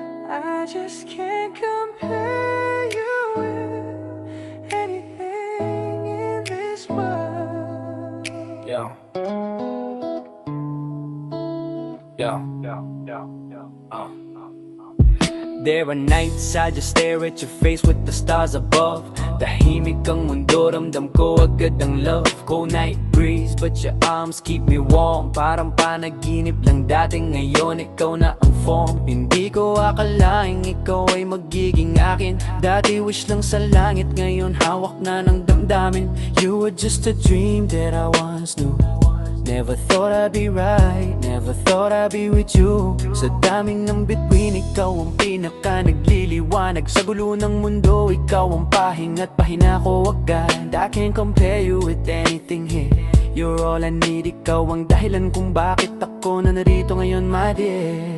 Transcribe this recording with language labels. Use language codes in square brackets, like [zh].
[en] I just can't compare you with anything in this world. Yeah. There are nights I just stare at your face with the stars above. [tl] Tahimik ang mundo, ramdam ko agad ang love. [en] Cold night breeze, but your arms keep me warm. [tl] Parang panaginip lang dati, ngayon ikaw na ang form. Hindi ko akalaing ikaw ay magiging akin. Dati wish lang sa langit, ngayon hawak na ng damdamin. [en] You were just a dream that I once knew. Never thought I'd be right, never thought I'd be with you. [tl] Sa daming ng bituin, ikaw ang pinaka nagliliwanag. Sa gulo ng mundo, ikaw ang pahinga't pahina ko agad. [en] I can't compare you with anything here. You're all I need, [tl] ikaw ang dahilan kung bakit ako na narito ngayon, [en] my dear.